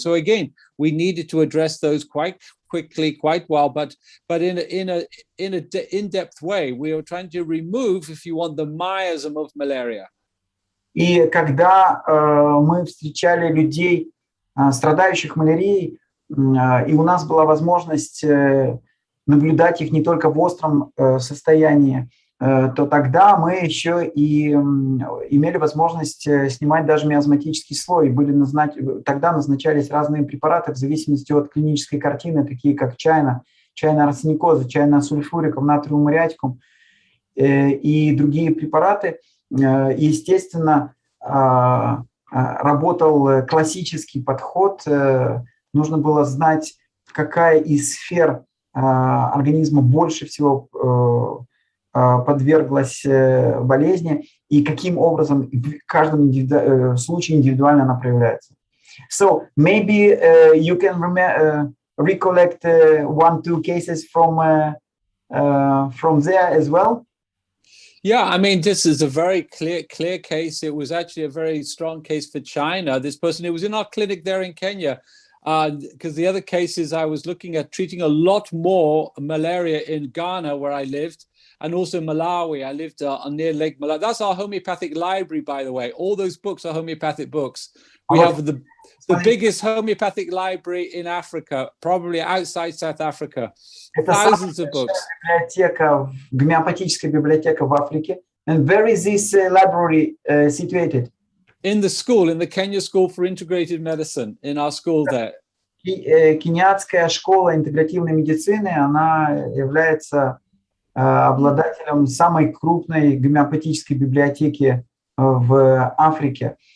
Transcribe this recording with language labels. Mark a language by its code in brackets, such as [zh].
[en] So again, we needed to address those quite quickly, quite well, but in a in-depth way. We were trying to remove, if you want, the miasm of malaria. [ru] И когда мы встречали людей, страдающих малярией, и у нас была возможность наблюдать их не только в остром состоянии, то тогда мы еще и имели возможность снимать даже миазматический слой. Тогда назначались разные препараты в зависимости от клинической картины, такие как чайна арсеникоза, чайна сульфурикум, натриум муриатикум и другие препараты. Естественно, работал классический подход. Нужно было знать, какая из сфер организма больше всего подверглась болезни и каким образом в каждом случае индивидуально она проявляется. [en] So maybe you can recollect 1-2 cases from there as well. Yeah, I mean, this is a very clear case. It was actually a very strong case for China. This person, it was in our clinic there in Kenya. Because the other cases I was looking at treating a lot more malaria in Ghana, where I lived, and also Malawi. I lived near Lake Malawi. That's our homeopathic library, by the way. All those books are homeopathic books. We have the biggest homeopathic library in Africa, probably outside South Africa. Thousands of books. [ru] Гомеопатическая библиотека в Африке. [en] And where is this library situated? In the school, in the Kenya School for Integrated Medicine, in our school there. [ru] Кенийская школа интегративной медицины, она является обладателем самой крупной гомеопатической библиотеки в Африке.